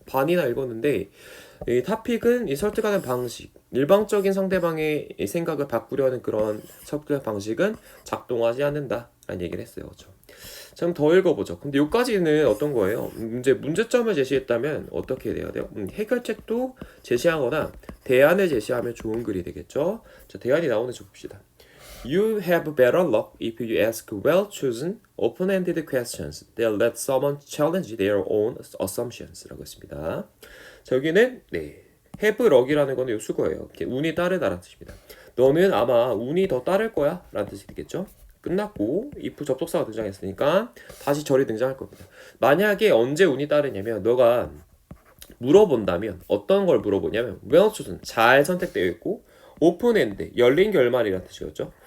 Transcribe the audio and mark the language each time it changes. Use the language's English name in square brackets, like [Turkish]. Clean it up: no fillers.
[Korean] 반이나 읽었는데 이 토픽은 이 설득하는 방식, 일방적인 상대방의 생각을 바꾸려는 그런 설득 방식은 작동하지 않는다라는 얘기를 했어요. 그렇죠? 자, 그럼 더 읽어보죠. 근데 여기까지는 어떤 거예요? 문제점을 제시했다면 어떻게 돼야 돼요? 해결책도 제시하거나 대안을 제시하면 좋은 글이 되겠죠. 자, 대안이 나오는지 봅시다. [English] You have better luck if you ask well-chosen, open-ended questions that let someone challenge their own assumptions [Korean] 라고 했습니다. 자, 여기는 have luck이라는 거는 요 수거예요. 운이 따르다라는 뜻입니다. 너는 아마 운이 더 따를 거야 라는 뜻이 되겠죠. 끝났고 if 접속사가 등장했으니까 다시 절이 등장할 겁니다. 만약에 언제 운이 따르냐면 너가 물어본다면 어떤 걸 물어보냐면 well-chosen 잘 선택되어 있고 open-end 열린 결말이라는 뜻이었죠.